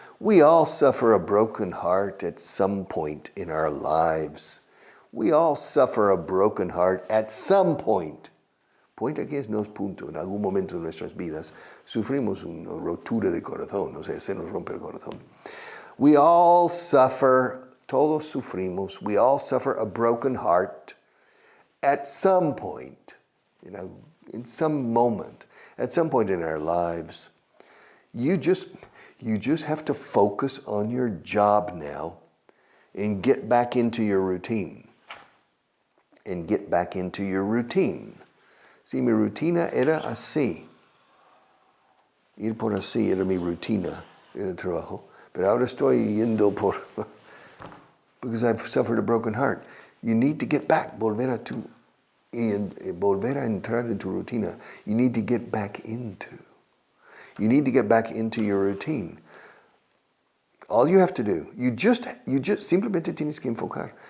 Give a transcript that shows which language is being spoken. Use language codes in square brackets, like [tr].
[en] We all suffer a broken heart at some point in our lives. We all suffer a broken heart at some point. [es] Point aquí no es punto. En algún momento de nuestras vidas sufrimos una rotura de corazón, o sea, se nos rompe el corazón. [en] We all suffer, [es] todos sufrimos, [en] we all suffer a broken heart at some point, in some moment, at some point in our lives. You just have to focus on your job now and get back into your routine. And get back into your routine. [es] Sí, mi rutina era así. Ir por así era mi rutina en el trabajo. Pero ahora estoy yendo por... [en] because I've suffered a broken heart. You need to get back, [es] volver a entrar en tu rutina. [en] You need to get back into. You need to get back into your routine. All you have to do, you just [es] simplemente tienes que enfocar.